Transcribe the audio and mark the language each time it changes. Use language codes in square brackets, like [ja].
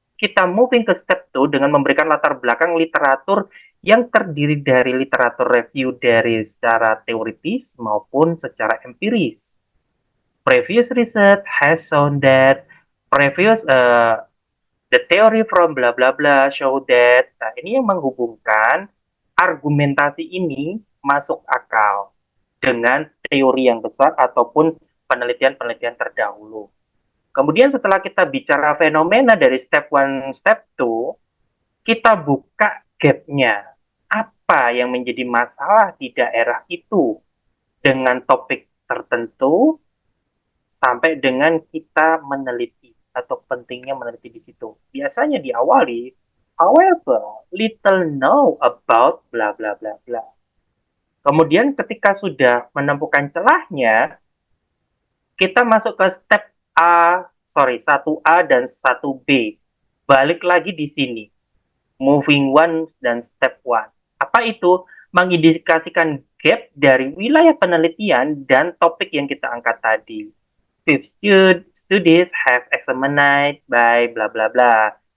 [id] kita moving ke step 2 dengan memberikan latar belakang literatur yang terdiri dari literatur review dari secara teoritis maupun secara empiris. [en] Previous research has shown that previous the theory from bla bla bla show that. [id] Nah, ini yang menghubungkan argumentasi ini masuk akal dengan teori yang besar ataupun penelitian-penelitian terdahulu. Kemudian setelah kita bicara fenomena dari step 1, step 2, kita buka gap-nya. Apa yang menjadi masalah di daerah itu dengan topik tertentu sampai dengan kita meneliti atau pentingnya meneliti di situ. Biasanya diawali, [en] however, little know about bla bla [id] bla bla. Kemudian ketika sudah menemukan celahnya, kita masuk ke step satu A dan satu B. Balik lagi di sini. Moving one dan step one. Apa itu? Mengindikasikan gap dari wilayah penelitian dan topik yang kita angkat tadi. [en] Fifth studies have examined by bla bla bla.